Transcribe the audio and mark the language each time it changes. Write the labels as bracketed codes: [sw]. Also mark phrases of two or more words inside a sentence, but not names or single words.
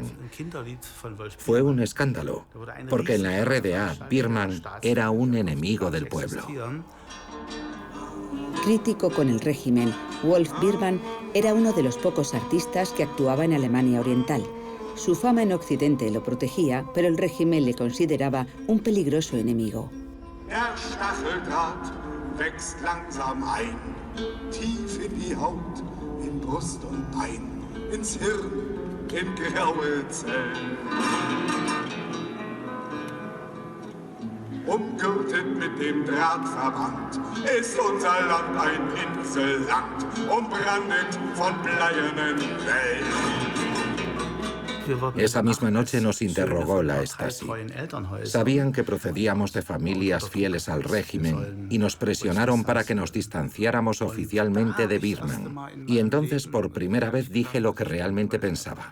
[es] Fue un escándalo, porque en la RDA Biermann era un enemigo del pueblo. Crítico con el régimen, Wolf Biermann era uno de los pocos artistas que actuaba en Alemania Oriental. Su fama en Occidente lo protegía, pero el régimen le consideraba un peligroso enemigo. [de] Der Stacheldraht wächst langsam ein, tief in die Haut, in Brust und Bein, ins Hirn, in graue Zellen. Umgürtet mit dem Drahtverband ist unser Land ein Inselland, umbrandet von bleiernen Wellen. [es] Esa misma noche nos interrogó la Stasi. Sabían que procedíamos de familias fieles al régimen y nos presionaron para que nos distanciáramos oficialmente de Biermann. Y entonces por primera vez dije lo que realmente pensaba.